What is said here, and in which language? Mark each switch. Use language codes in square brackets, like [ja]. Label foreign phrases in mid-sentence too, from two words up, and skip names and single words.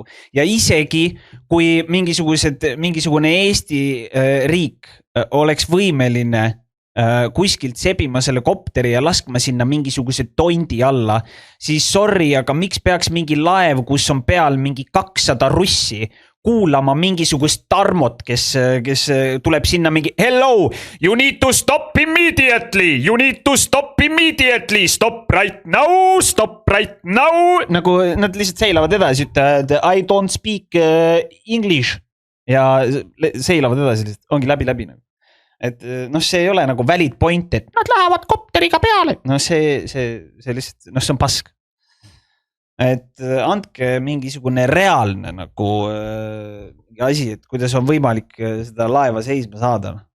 [et] Ja isegi kui mingisugune Eesti riik oleks võimeline kuskilt sebima selle kopteri ja laskma sinna mingisuguse tondi alla, siis sorry, aga miks peaks mingi laev, kus on peal mingi 200 russi, kuulama mingisugust Tarmot, kes tuleb sinna mingi [en] hello, you need to stop immediately, you need to stop immediately, stop right now, [et] nagu nad lihtsalt seilavad edasi, ütlevad [en] I don't speak English [et] ja seilavad edasi, lihtsalt ongi läbi nagu. Et see ei ole nagu [en] valid point, [et] et nad lähevad kopteriga peale. See lihtsalt, see on pask. Et andke mingisugune reaalne nagu asi, et kuidas on võimalik seda laeva seisma saada.